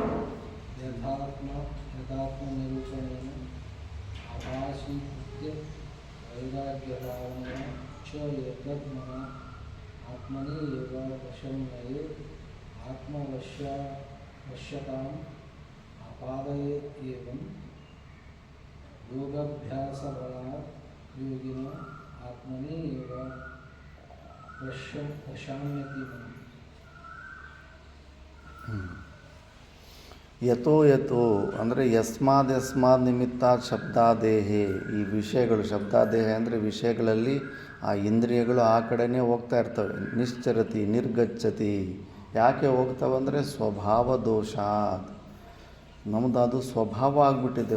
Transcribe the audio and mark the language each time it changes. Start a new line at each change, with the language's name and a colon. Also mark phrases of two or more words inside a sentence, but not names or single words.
Sanskrit: यथात्मनिरूपणेन आभासीकृत्य वैराग्यभावनेन च एतद् मनः आत्मनि एव वशं नयेत् आत्मवश्यताम् आपादयेत् एवं योगाभ्यासबलात् योगिनो आत्मनि एव प्रशाम्यति मनः।
Kannada: ಯಥೋ ಯಥೋ ಅಂದರೆ
Sanskrit: ಯಸ್ಮಾದ್ ನಿಮಿತ್ತಾತ್ ಶಬ್ದಾದೇಹೆ,
Kannada: ಈ ವಿಷಯಗಳು ಶಬ್ದಾದೇಹ ಅಂದರೆ ವಿಷಯಗಳಲ್ಲಿ ಆ ಇಂದ್ರಿಯಗಳು ಆ ಕಡೆನೇ ಹೋಗ್ತಾ ಇರ್ತವೆ.
Sanskrit: ನಿಶ್ಚರತಿ ನಿರ್ಗಚ್ಚತಿ,
Kannada: ಯಾಕೆ ಹೋಗ್ತಾವಂದರೆ
Sanskrit: ಸ್ವಭಾವ ದೋಷಾತ್,
Kannada: ನಮ್ಮದು ಅದು ಸ್ವಭಾವ ಆಗಿಬಿಟ್ಟಿದೆ.